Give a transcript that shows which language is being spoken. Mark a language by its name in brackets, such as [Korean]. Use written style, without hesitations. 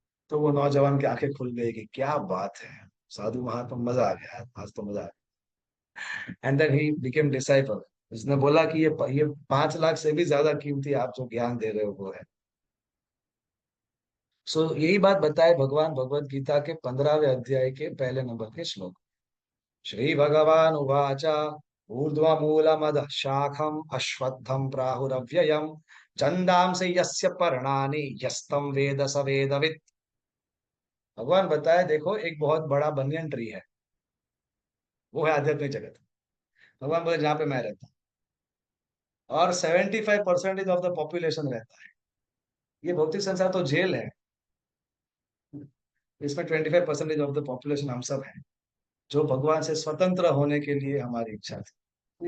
[Hindi] तो वो नौजवान की आंखें खुल गई कि क्या बात है, साधु महात्मा, मजा आ गया, आज तो मजा आ गया। [English] And then he became disciple. [Hindi] उसने बोला कि ये 5 लाख से भी ज्यादा कीमती आप जो ज्ञान दे रहे हो वो है। सो यही बात बताए भगवान भगवत गीता के 15वें अध्याय के पहले नंबर के श्लोक। [Sanskrit] श्री भगवान उवाच ऊर्ध्वमूलमदः शाखम् अश्वत्थं प्राहुरव्ययम् छन्दांसि यस्य पर्णानि यस्तं वेद स वेदवित्। [Hindi] भगवान बताए, देखो एक बहुत बड़ा बनियन ट्री है, वो है आध्यात्मिक जगत। भगवान बोले जहाँ पे मैं रहता हूँ, और 75% [English] of the population [Hindi] रहता है। ये भौतिक संसार तो जेल है, इसमें 25% [English] of the population [Hindi] हम सब हैं, जो भगवान से स्वतंत्र होने के लिए हमारी इच्छा थी।